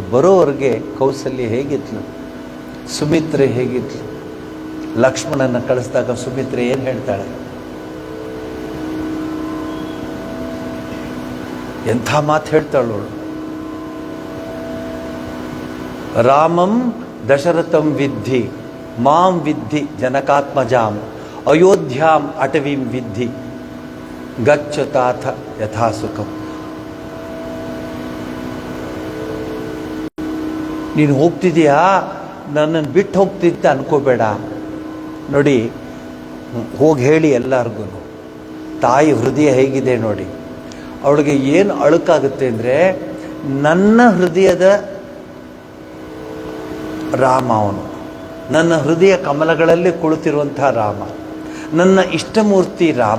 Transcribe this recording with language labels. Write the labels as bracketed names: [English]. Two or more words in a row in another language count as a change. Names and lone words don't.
[Kannada] ಬರೋವರೆಗೆ ಕೌಸಲ್ಯ ಹೇಗಿದ್ಲು, ಸುಮಿತ್ರೆ ಹೇಗಿದ್ಲು? ಲಕ್ಷ್ಮಣನ ಕಳಿಸಿದಾಗ ಸುಮಿತ್ರೆ ಏನು ಹೇಳ್ತಾಳೆ? ಎಂಥ ಮಾತು ಹೇಳ್ತಾಳವಳು. [Sanskrit] ರಾಮಂ ದಶರಥಂ ವಿದ್ಧಿ ಮಾಂ ವಿದ್ಧಿ ಜನಕಾತ್ಮಜಾಂ ಅಯೋಧ್ಯಾಂ ಅಟವೀಂ ವಿದ್ಧಿ ಗಚ್ಚತಾಥ ಯಥಾ ಸುಖಂ. [Kannada] ನೀನು ಹೋಗ್ತಿದೀಯಾ, ನನ್ನನ್ನು ಬಿಟ್ಟು ಹೋಗ್ತಿದ್ದ ಅನ್ಕೋಬೇಡ. ನೋಡಿ, ಹೋಗಿ ಹೇಳಿ ಎಲ್ಲರಿಗೂ, ತಾಯಿ ಹೃದಯ ಹೇಗಿದೆ ನೋಡಿ. ಅವಳಿಗೆ ಏನು ಅಳುಕಾಗುತ್ತೆ ಅಂದರೆ, ನನ್ನ ಹೃದಯದ ರಾಮ ಅವನು, ನನ್ನ ಹೃದಯ ಕಮಲಗಳಲ್ಲಿ ಕುಳಿತಿರುವಂಥ ರಾಮ, ನನ್ನ ಇಷ್ಟಮೂರ್ತಿ ರಾಮ.